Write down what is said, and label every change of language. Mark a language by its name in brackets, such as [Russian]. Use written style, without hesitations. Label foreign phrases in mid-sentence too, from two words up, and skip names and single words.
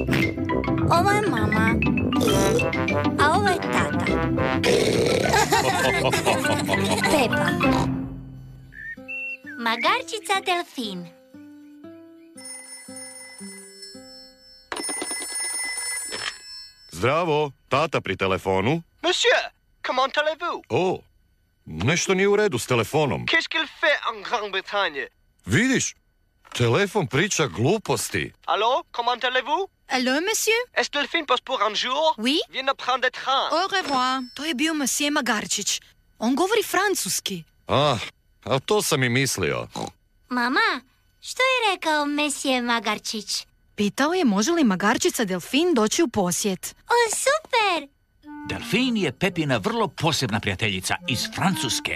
[Croatian] Ovo je mama. A ovo je tata. Pepa. Magarčica delfin. Zdravo, tata pri telefonu. [French] Monsieur, comment allez-vous? [Croatian] O, nešto nije u redu s telefonom. [French] Qu'est-ce qu'il fait en Grande-Bretagne? [Croatian] Vidiš, telefon priča gluposti. [French] Allô, comment allez-vous? Allô, monsieur? Est-ce Delphine passe pour un jour? Oui? Viens de prendre des trains. Au revoir. [Croatian] To je bio monsieur Magarčić. On govori francuski. A to sam i mislio. Mama, što je rekao mesije Magarčić? Pitao je može li magarčica delfin doći u posjet. O, super! Delfin je Pepina vrlo posebna prijateljica iz Francuske.